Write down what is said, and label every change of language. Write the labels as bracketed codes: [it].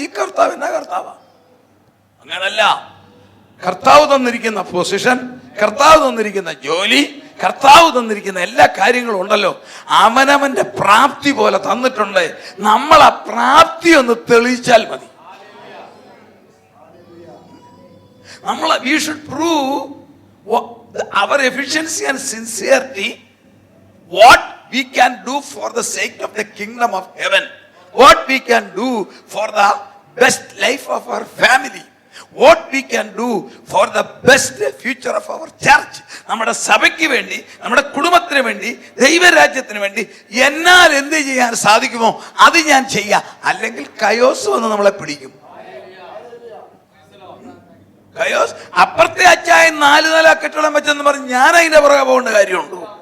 [ml] ഈ കർത്താവ് എന്നാ കർത്താവാ? അങ്ങനല്ല. കർത്താവ് തന്നിരിക്കുന്ന പൊസിഷൻ, കർത്താവ് തന്നിരിക്കുന്ന ജോലി, കർത്താവ് തന്നിരിക്കുന്ന എല്ലാ കാര്യങ്ങളും ഉണ്ടല്ലോ, അവനവന്റെ പ്രാപ്തി പോലെ തന്നിട്ടുണ്ട്. നമ്മൾ ആ പ്രാപ്തി ഒന്ന് തെളിയിച്ചാൽ മതി. [en] we should prove our efficiency and sincerity, what we can do for the sake of the kingdom of heaven, what we can do for the best life of our family, what we can do for the best future of our church. [ml] നമ്മുടെ സഭയ്ക്ക് വേണ്ടി, നമ്മുടെ കുടുംബത്തിന് വേണ്ടി, ദൈവരാജ്യത്തിന് വേണ്ടി എന്നാൽ എന്ത് ചെയ്യാൻ സാധിക്കുമോ അത് ഞാൻ ചെയ്യാം. അല്ലെങ്കിൽ കയോസ് വന്ന് നമ്മളെ പിടിക്കും. കയോസ് അപ്പുറത്തെ അച്ചായൻ 4 നില കെട്ടിടം വെച്ചെന്ന് പറഞ്ഞ് ഞാൻ അതിന്റെ പുറകെ പോകേണ്ട കാര്യമുണ്ടോ?